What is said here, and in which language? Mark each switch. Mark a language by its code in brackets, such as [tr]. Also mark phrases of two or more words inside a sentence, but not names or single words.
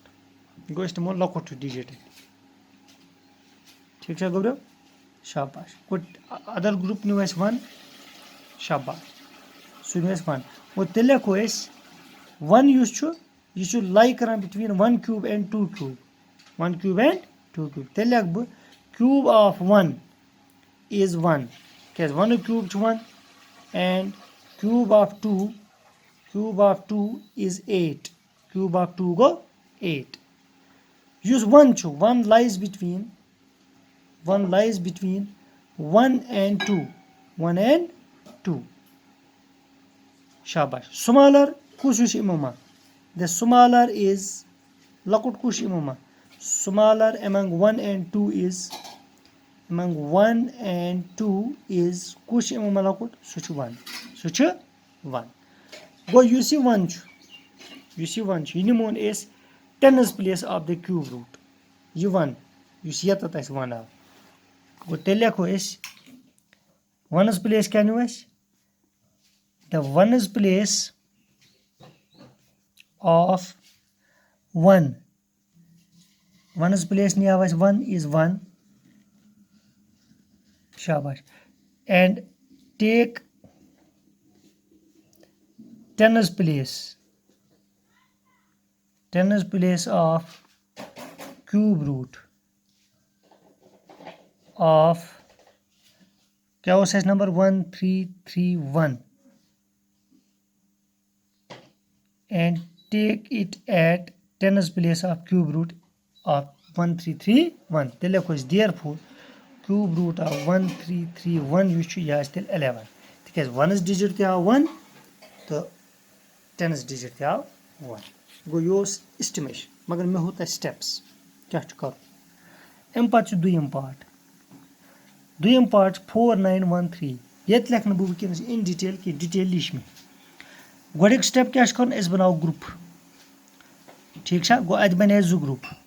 [ks] گوٚو أسۍ نِمو لۄکُٹ ڈِجِٹ ٹھیٖک چھا گوٚبریو شاباش گوٚو اَدر گرُپ نیوٗ اَسہِ 1 شاباش سُہ نیوٗ اَسہِ 1 گوٚو تیٚلہِ لیکھو أسۍ 1 یُس چھُ یہِ چھُ لایک کران [en] between 1 cube and 2 cube [ks] تیٚلہِ لیکھٕ بہٕ [en] cube of [ks] 1 is 1 کیٛازِ 1 کیوٗب چھُ 1 اینڈ [en] cube of [ks] 2 is 8 [en] cube of [ks] 2 گوٚو 8 یُس 1 چھُ 1 [en] lies between 1 and 2 [ks] شاباش سُمالر کُس ہیوٗ چھُ یِمو منٛز [en] the smaller is [ks] لۄکُٹ کُس چھُ یِمو منٛز [en] smaller among 1 and 2 is [ks] کُس چھُ یِمو منٛز لۄکُٹ سُہ چھُ 1 گوٚو یُس یہِ 1 چھُ یہِ نِمون أسۍ [en] 10 place of the cube root [ks] یہِ 1 یُس ییٚتٮ۪تھ اَسہِ 1 آو گوٚو تیٚلہِ لیکھو أسۍ [en] 1 place [ks] کیٛاہ نیوٗ اَسہِ [en] the 1 place of 1 place [ks] نیاو اَسہِ [en] 1 is 1 شاباش and take 10 place of cube root of [ks] کیٛاہ اوس اَسہِ [en] نمبر 1331 and take it at 10 place of cube root of 1331 [ks] تیٚلہِ لیکھو أسۍ [en] therefore cube root of 1331 [ks] یُس چھُ یہِ آسہِ تیٚلہِ 11 تِکیٛازِ 1 ڈِجِٹ تہِ آو 1 تہٕ 10 ڈِجِٹ تہِ آو 1 گوٚو یہِ اوس اِسٹِمیشن مگر مےٚ ہوو تۄہہِ سٹیپٕس کیٛاہ چھُ کَرُن اَمہِ پَتہٕ چھُ دوٚیِم پارٹ چھُ 4913 ییٚتہِ لیکھنہٕ بہٕ وٕنکیٚنس [en] in detail [ks] کینٛہہ ڈِٹیل لیٖچھ مےٚ گۄڈٕنیُک سٹیپ کیٛاہ چھُ کَرُن أسۍ بَناوو گرُپ ٹھیٖک چھا گوٚو اَتہِ بَنے 2 گرُپ